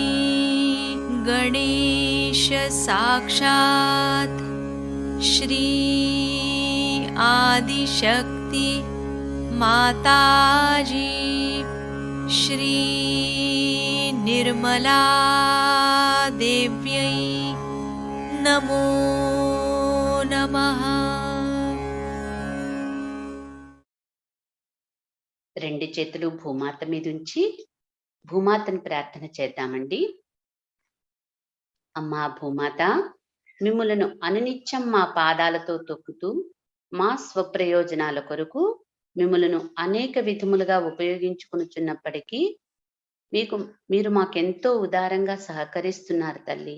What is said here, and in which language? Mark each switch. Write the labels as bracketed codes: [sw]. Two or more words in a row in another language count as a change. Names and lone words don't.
[sa] गणेश साक्षात् श्री आदिशक्ति माताजी श्री निर्मला देव्यै नमो नमः। [te] రెండు చేతులు భూమాత మీద ఉంచి భూమాతను ప్రార్థన చేద్దామండి. అమ్మా భూమాత, మిమ్ములను అనునిత్యం మా పాదాలతో తొక్కుతూ మా స్వప్రయోజనాల కొరకు మిమ్ములను అనేక విధములుగా ఉపయోగించుకొనుచున్నప్పటికీ మీరు మాకెంతో ఉదారంగా సహకరిస్తున్నారు తల్లి.